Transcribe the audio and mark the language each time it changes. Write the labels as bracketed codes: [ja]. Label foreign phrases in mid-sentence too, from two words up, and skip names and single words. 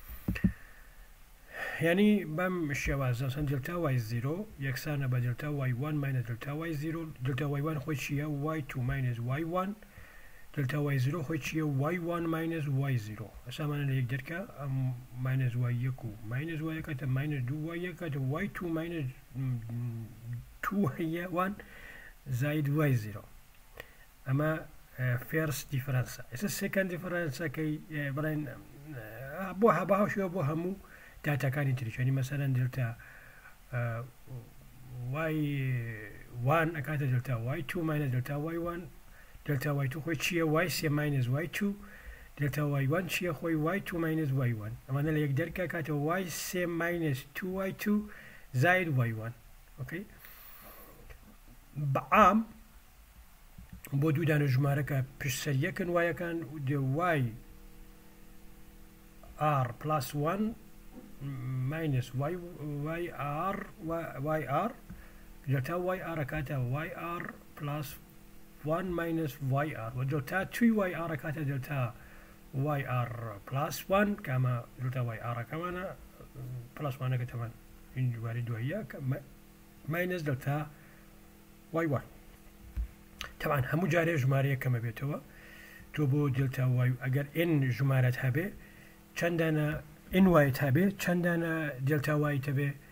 [ckb] یعنی بەم شێوازە چەند دێلتا y0 یەکسانە بە دێلتا y1 ماینەس دێلتا y0 دێلتا y1 خۆی چییە y2 ماینەس y1 دێلتا y0 خۆی چییە y1 ماینەس y0 ئەسامانە لە یەک دەرکە ئەم ماینەس y1 و ماینەس y1 کاتە ماینەس 2y1 کاتە y2 ماینەس 2y1 زائد y0 ئەمە [en] first difference. [ckb] ئێستا سێکەند دیفرەنسەکەی بڵێن بۆ هەباهاوشەوە بۆ هەموو داتاکانی تریشانی مەسەرەن دێلتا y1 ئەکاتە دێلتا y2 ماینەس دێلتا y1 دێلتا y2 خۆی چییە y3 ماینەس y2 دێلتا y1 چییە خۆی y2 ماینەس y1 ئەمانە لە یەک دەرکە کاتە y3 ماینەس 2y2 زائد y1 ئۆکەی. بەعام بۆ دوو دانە ژمارەکە پشت سەریەکن وایەکان دێ [en] yr plus 1 minus yr [ckb] دێلتا yr ئەکاتە [en] yr plus 1 minus yr [ckb] و دێلتا 2yr ئەکاتە دێلتا [en] yr plus 1 [ckb] کامە دێلتا yr ئەکەمانە plus 1 ئەکە تەمان هینجواری دواییە minus دێلتا y1 طبعا هەموو جارێ ژمارەیە کەمە بێتەوە تۆ بۆ دێلتا y ئەگەر n ژمارەت هەبێ چەندانە n وایت هەبێ چەندانە دێلتا وایت هەبێ